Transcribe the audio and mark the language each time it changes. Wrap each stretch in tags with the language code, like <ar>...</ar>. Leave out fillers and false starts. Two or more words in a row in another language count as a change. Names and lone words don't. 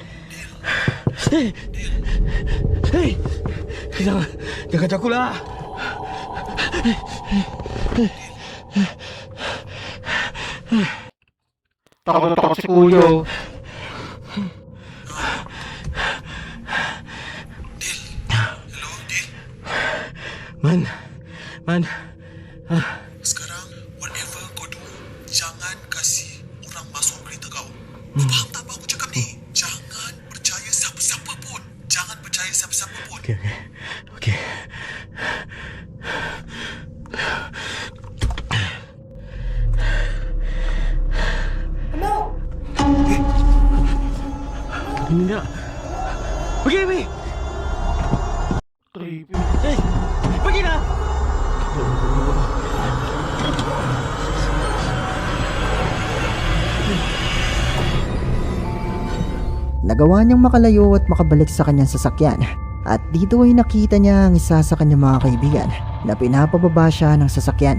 <ms>Hei, jangan jaga aku lah.</ms> <tl>Takot na takot si Kuya.</tl> <ms>Man. Sekarang, whatever kau do, jangan kasih orang masuk berita kau. Kau faham tak apa aku cakap ni? Jangan percaya siapa-siapa pun. Jangan percaya siapa-siapa pun.</ms> <tl>Okay. Hindi na.</tl> <ms>Pergi. Creepy. Pergi na!</ms> <tl>Nagawa niyang makalayo at makabalik sa kanyang sasakyan. At dito ay nakita niya ang isa sa kanyang mga kaibigan na pinapababa siya ng sasakyan.</tl>